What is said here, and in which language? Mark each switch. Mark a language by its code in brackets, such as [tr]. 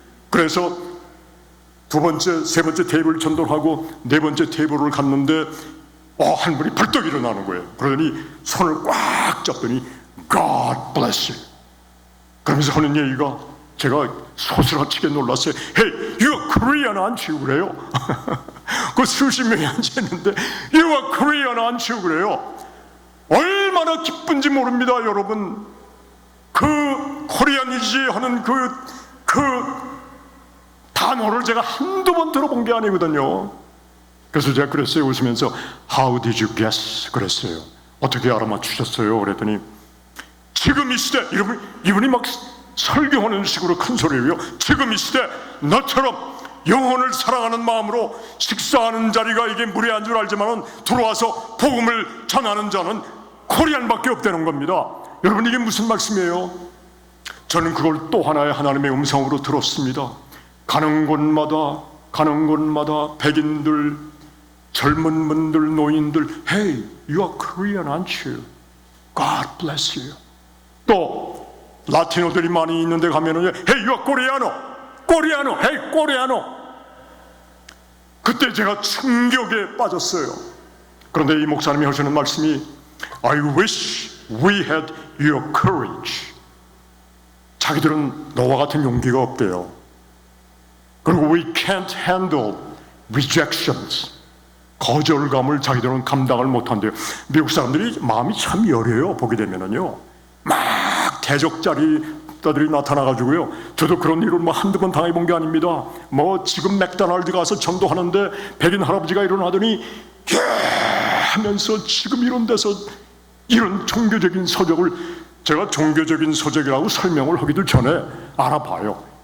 [ko] 그래서 2번째, 3번째 테이블 전도하고 4번째 테이블을 갔는데 한 분이 벌떡 일어나는 거예요. 그러더니 손을 꽉 잡더니 [en] God bless you. [ko] 그러면서 하는 얘기가, 제가 소스라치게 놀랐어요. [en] Hey, you are Korean, aren't you? [ko] 그래요. 그 수십 명이 앉아있는데 [en] You are Korean, aren't you? [ko] 그래요. 얼마나 기쁜지 모릅니다, 여러분. 그 코리안이지 하는 그 단어를 제가 한두 번 들어본 게 아니거든요. 그래서 제가 그랬어요. [en] 웃으면서 How did you guess? [ko] 그랬어요. 어떻게 알아맞추셨어요? 그랬더니 지금 이 시대, 이분이 막 설교하는 식으로 큰 소리예요. 지금 이 시대 너처럼 영혼을 사랑하는 마음으로 식사하는 자리가 이게 무례한 줄 알지만 들어와서 복음을 전하는 자는 코리안밖에 없다는 겁니다. 여러분, 이게 무슨 말씀이에요? 저는 그걸 또 하나의 하나님의 음성으로 들었습니다. 가는 곳마다 백인들, 젊은 분들, 노인들, [en] Hey, you are Korean, aren't you? God bless you. [ko] 또 라티노들이 많이 있는데 가면은 [en] Hey, you are Koreano, Hey, Koreano. [ko] 그때 제가 충격에 빠졌어요. 그런데 이 목사님이 하시는 말씀이 [en] I wish we had your courage. [ko] 자기들은 너와 같은 용기가 없대요. [en] 그리고 we can't handle rejections. [ko] 거절감을 자기들은 감당을 못한대요. 미국 사람들이 마음이 참 여려요. 보게 되면은요, 막 대적자리들이 나타나가지고요, 저도 그런 일을 뭐 한두 번 당해본 게 아닙니다. 뭐 지금 맥도날드 가서 전도하는데 백인 할아버지가 일어나더니 하면서 지금 이런 데서 이런 종교적인 서적을, 제가 종교적인 서적이라고 설명을 하기도 전에 알아봐요.